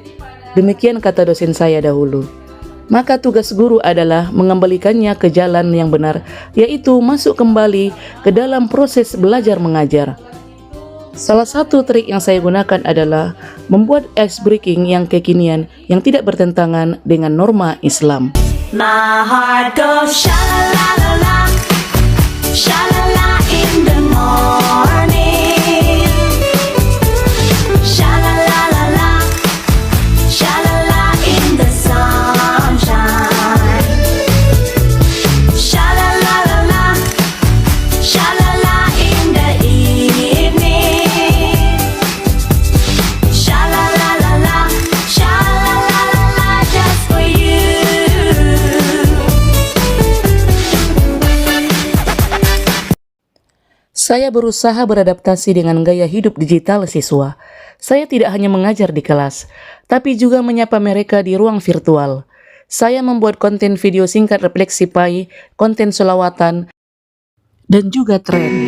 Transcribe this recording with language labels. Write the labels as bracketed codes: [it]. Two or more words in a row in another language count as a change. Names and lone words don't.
[id] Demikian kata dosen saya dahulu. Maka tugas guru adalah mengembalikannya ke jalan yang benar, yaitu masuk kembali ke dalam proses belajar mengajar. Salah satu trik yang saya gunakan adalah membuat [en] ice breaking [id] yang kekinian yang tidak bertentangan dengan norma Islam. [en] My heart goes sha-la-la-la-la, sha-la-la in the morning, sha-la-la-la-la, sha-la-la in the sunshine, sha-la-la-la-la, sha-la-la in the evening, sha-la-la-la-la, sha-la-la-la-la just for you. [id] Saya berusaha beradaptasi dengan gaya hidup digital siswa. Saya tidak hanya mengajar di kelas, tapi juga menyapa mereka di ruang virtual. Saya membuat konten video singkat refleksi pai, konten selawatan, dan juga tren.